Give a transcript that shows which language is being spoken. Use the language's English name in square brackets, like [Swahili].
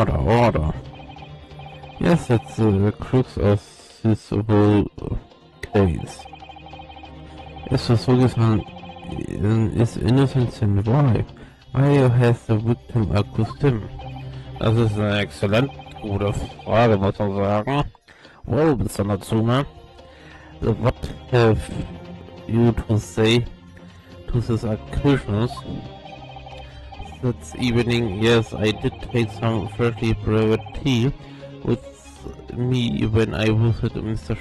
[English] Order. Yes, that's the crux of this whole case. Is Suzuki-san is innocent and why? Why has the victim accused him? [German] Das ist eine exzellent gute Frage, muss man sagen. [English] Well, Mr. Natsume, what have you to say to these accusations? That evening, yes, I did take some freshly brewed tea with me when I visited Mr.